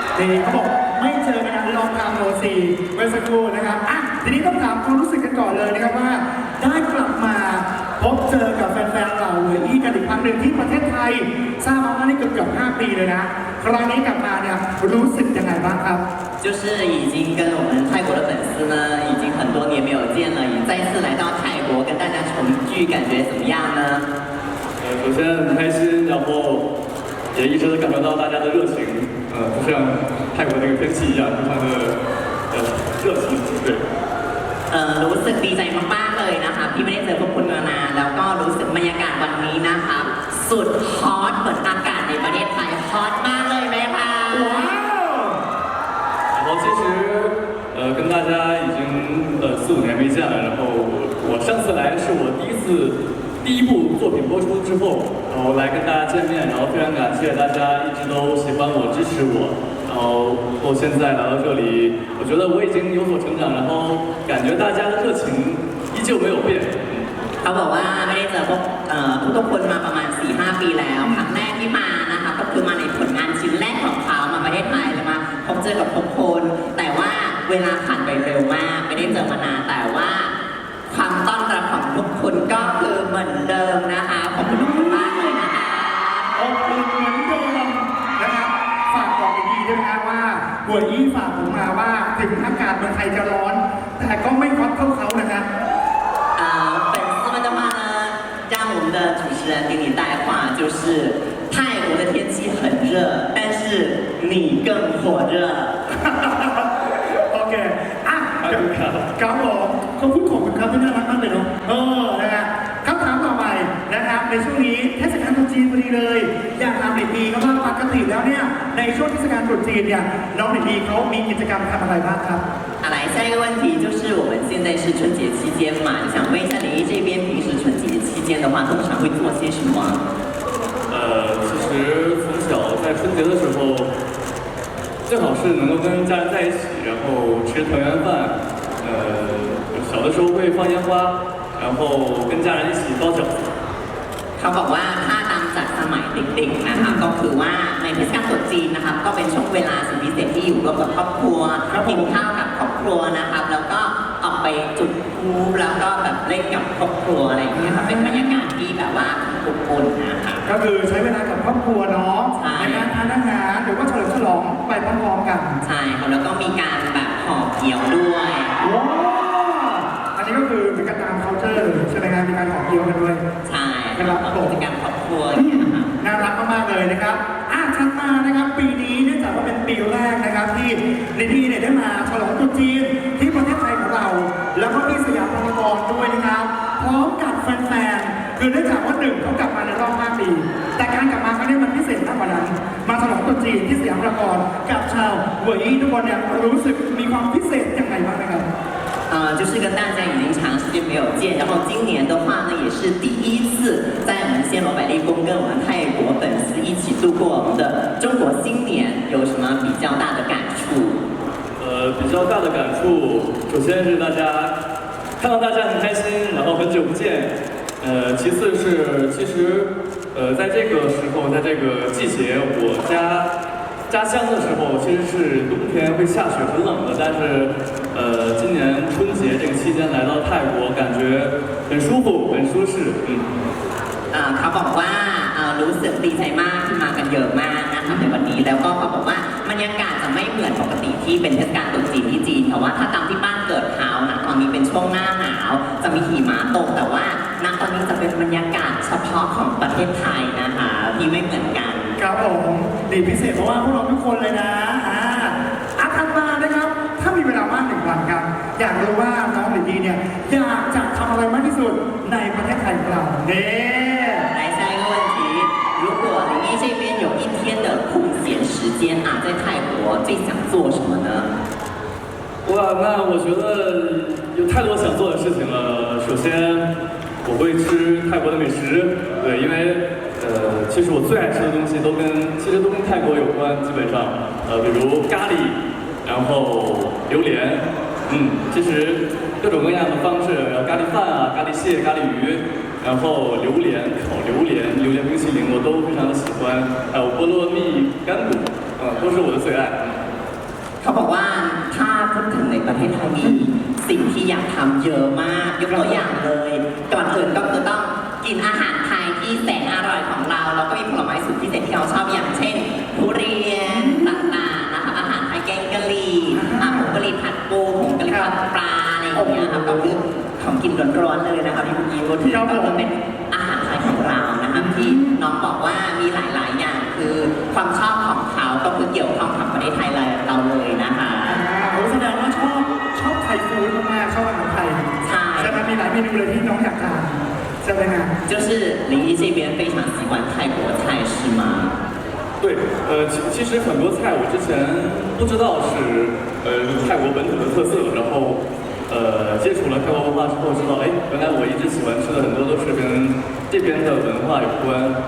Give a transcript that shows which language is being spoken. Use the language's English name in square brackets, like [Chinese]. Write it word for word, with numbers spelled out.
[Thai] นี่เขาบอกไม่เจอกันนานลองตามโมซีเมื่อสักครู่นะครับอ่ะทีนี้ต้องถามความรู้สึกกันก่อนเลยนะครับว่าได้กลับมาพบเจอกับแฟนๆเหล่าหวยอี้กันอีกครั้งหนึ่งที่ประเทศไทยทราบมาว่านี่เกือบเกือบห้าปีเลยนะครั้งนี้กลับมาเนี่ยรู้สึกยังไงบ้างครับ [Chinese] 就是已经跟我们泰国的粉丝呢，已经很多年没有见了，也再次来到泰国跟大家重聚，感觉怎么样呢？呃，首先很开心，然后也一直能感受到大家的热情，呃，不像泰国那个天气一样，非常的呃热情，对。 [Thai] 呃，รู้สึกดีใจมากๆเลยนะคะที่ไม่ได้เจอพวกคุณมานานแล้วก็รู้สึกบรรยากาศวันนี้นะคะสุดฮอตเหมือนอากาศในประเทศไทยฮอตมากเลยไหมคะ ว้าว [Chinese] 然后其实呃跟大家已经呃四五年没见了，然后我上次来是我第一次第一部作品播出之后，然后来跟大家见面，然后非常感谢大家一直都喜欢我支持我，然后我现在来到这里，我觉得我已经有所成长，然后感觉大家的热情依旧没有变。 [Thai] เขาบอกว่าไม่ได้เจอพวกเอ่อทุกๆคนมาประมาณ สี่ถึงห้า ปีแล้วครั้งแรกที่มานะคะก็คือมาในผลงานชิ้นแรกของเขามาประเทศไทยแล้วมาพบเจอกับทุกคนแต่ว่าเวลาผ่านไปเร็วมากไม่ได้เจอมานานแต่ว่าความต้อนรับของทุกคนก็คือเหมือนเดิมนะคะขอบคุณทุกคนมากเลยนะคะ ขอบคุณเหมือนเดิมนะครับฝากบอกดีๆด้วยนะว่าหัวยี่ฝากผมมาว่าถึงอากาศเมืองไทยจะร้อน แต่ก็ไม่ฮอตเท่าเขานะครับ [Chinese] 呃，粉丝们的话呢，让我们的主持人给你带话，就是泰国的天气很热，但是你更火热。 [Thai] โอเคอ่ะ ขอบคุณครับ ครับผมขอบคุณของคุณครับที่น่ารักมากเลยเนาะเออนะฮะคำถามต่อไปนะครับในช่วงนี้เทศกาลตรุษจีนพอดีเลย อยากถามหลินดีครับว่าปกติแล้วเนี่ยในช่วงเทศกาลตรุษจีนเนี่ยน้องหลินดีเขามีกิจกรรมทำอะไรบ้างครับ [Chinese] 好，来下一个问题就是我们现在是春节期间嘛，你想问一下林一这边平时春节期间的话，通常会做些什么？呃，其实从小在春节的时候，最好是能够跟家人在一起，然后吃团圆饭。呃，小的时候会放烟花，然后跟家人一起包饺子。 [Thai] เขาบอกว่าถ้าตามจากสมัยเด็กๆนะคะก็คือว่าในเทศกาลตรุษจีนนะครับก็เป็นช่วงเวลาสุดพิเศษที่อยู่ร่วมกับครอบครัว ครับผม กินข้าวกับครอบครัวนะครับแล้วก็ออกไปจุดพลุแล้วก็แบบเล่นกับครอบครัวอะไรอย่างเงี้ยครับเป็นบรรยากาศที่แบบว่าอบอุ่นนะคะ ก็คือใช้เวลากับครอบครัวเนาะ ใช่ ในการทานอาหารหรือว่าเฉลิมฉลองไปพร้อมๆกัน ใช่ครับแล้วก็มีการแบบห่อเกี๊ยวด้วย ว้าวอันนี้ก็คือเป็นการตาม culture เลยใช่ไหมครับมีการขอเกี๊ยวกันด้วย ใช่ครับก็กิจกรรมครอบครัวอย่างเงี้ยค่ะ น่ารักมากๆเลยนะครับอ่ะถัดมานะครับปีนี้เนื่องจากว่าเป็นปีแรกนะครับที่ลิลี่เนี่ยได้มาฉลองตรุษจีนที่ประเทศไทยของเรา แล้วก็ที่สยามพารากอนด้วยนะครับพร้อมกับแฟนๆคือเนื่องจากว่าหนึ่งเขากลับมาในรอบห้าปี แต่การกลับมาครั้งนี้มันพิเศษมากกว่านั้น มาฉลองตรุษจีนที่สยามพารากอนกับชาวเวยอี้ทุกคนเนี่ยรู้สึกมีความพิเศษยังไงบ้างนะครับ [Chinese] 呃，就是跟大家已经长时间没有见，然后今年的话呢，也是第一次在我们暹罗百丽宫跟我们泰国粉丝一起度过我们的中国新年，有什么比较大的感触？呃，比较大的感触，首先是大家看到大家很开心，然后很久不见。呃，其次是其实呃，在这个时候，在这个季节，我家家乡的时候其实是冬天会下雪，很冷的，但是呃，今年春节这个期间来到泰国，感觉很舒服，很舒适。嗯， [Thai] อ่าเขาบอกว่าเอ่อรู้สึกดีใจมากที่มากันเยอะมากนะคะในวันนี้แล้วก็เขาบอกว่าบรรยากาศจะไม่เหมือนปกติที่เป็นเทศกาลตรุษจีนที่จีนแต่ว่าถ้าตามที่บ้านเกิดเขานะตอนนี้เป็นช่วงหน้าหนาวจะมีหิมะตกแต่ว่าณตอนนี้จะเป็นบรรยากาศเฉพาะของประเทศไทยนะคะที่ไม่เหมือนกัน ครับผมดีพิเศษเพราะว่าพวกเราทุกคนเลยนะอ่าอาทันมานะครับถ้ามีเวลาว่างหนึ่งวันครับอยากรู้ว่าน้องหลินดีเนี่ยอยากจะทำอะไรมากที่สุดในประเทศไทยของเราเด้ [Chinese] 来下一个问题如果林一这边有一天的空闲时间啊在泰国最想做什么呢哇那我觉得有太多想做的事情了首先我会吃泰国的美食对因为呃，其实我最爱吃的东西都跟其实都跟泰国有关，基本上，呃，比如咖喱，然后榴莲，嗯，其实各种各样的方式，然后咖喱饭啊，咖喱蟹，咖喱鱼，然后榴莲烤榴莲、榴莲冰淇淋，我都非常的喜欢，还有菠萝蜜干果，啊、呃，都是我的最爱。 [Thai] เขาบอกว่าถ้าพูดถึงในประเทศไทยมีสิ่งที่อยากทำเยอะมากยกตัวอย่างเลยก่อนอื่นก็จะต้องกินอาหารไทยที่แสนอร่อยของเราแล้วก็มีผลไม้สุดพิเศษที่เราชอบอย่างเช่นทุเรียนต่างๆนะคะอาหารไทยแกงกะหรี่อาหารกะหรี่ผัดปูหงกะหรี่ผัดปลาอะไรอย่างเงี้ยครับก็คือ ของกินร้อนๆเลยนะคะที่คุณยีพูดถึงก็จะเป็นอาหารไทยของเรานะคะที่น้องบอกว่ามีหลายๆอย่างคือความชอบของเขาก็คือเกี่ยวข้องกับประเทศไทยเราเลยนะคะ ผมแสดงว่าชอบชอบไทยฟู้ดมากๆชอบอาหารไทย ใช่ แต่มันมีหลายเมนูเลยที่น้องอยากทานใช่ไหมฮะ [Chinese] 就是林一这边非常喜欢泰国菜是吗？对，呃，其其实很多菜我之前不知道是呃泰国本土的特色，然后呃接触了泰国文化之后知道，哎，原来我一直喜欢吃的很多都是跟这边的文化有关。